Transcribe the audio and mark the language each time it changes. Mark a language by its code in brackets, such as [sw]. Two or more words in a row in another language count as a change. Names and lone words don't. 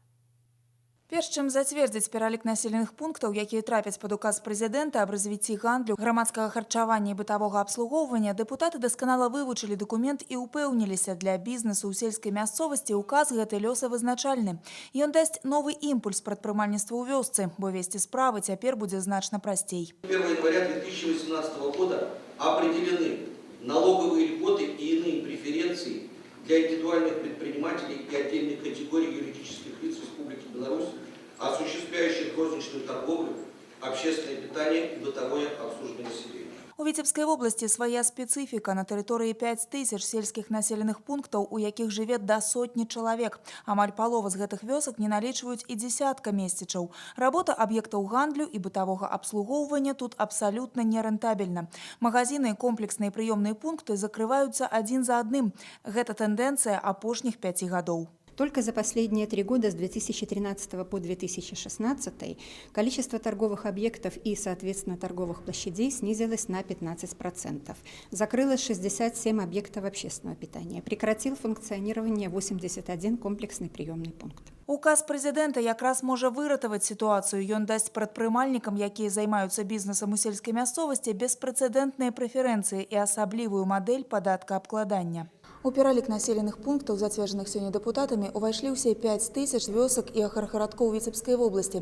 [be] Перш чым зацвердзіць пералік населеных пунктаў, якія трапяць пад указ прэзідэнта аб развіцці гандлю, грамадскага харчавання і бытавога абслугоўвання, дэпутаты дасканала вывучылі дакумент і ўпэўніліся, для бізнесу ў сельскай мясцовасці указ гэты лёсавызначальны. Ён дасць новы імпульс прадпрымальніцтву ў вёсцы, бо весці справы цяпер будзе значна прасцей. [ru] 1 января 2018 года определены налоговые льготы и иные преференции для индивидуальных предпринимателей и отдельных категорий юридических лиц Республики Беларусь, осуществляющих розничную торговлю, общественное питание и бытовое обслуживание населения. [be] У Віцебскай вобласці свая спецыфіка. На тэрыторыі 5000 сельскіх населеных пунктаў, у якіх жыве да сотні чалавек. Амаль палова з гэтых вёсак не налічваюць і дзесятка месцічаў. Работа аб'ектаў гандлю і бытавога абслугоўвання тут абсалютна нерэнтабельна. Магазіны і комплексныя прыёмныя пункты закрываюцца адзін за адным. Гэта тэндэнцыя апошніх 5 гадоў. [ru] Только за последние 3 года, с 2013 по 2016, количество торговых объектов и, соответственно, торговых площадей снизилось на 15%. Закрылось 67 объектов общественного питания. Прекратил функционирование 81 комплексный приемный пункт. [be] Указ прэзідэнта якраз можа выратаваць сітуацыю. Ён дасць прадпрымальнікам, якія займаюцца бізнесам у сельскай мясцовасці, беспрэцэдэнтныя прэферэнцыі і асаблівую мадэль падаткаабкладання. У пералік населеных пунктаў, зацверджаных сёння дэпутатамі, увайшлі ўсе 5000 вёсак і аграгарадкоў Віцебскай вобласці.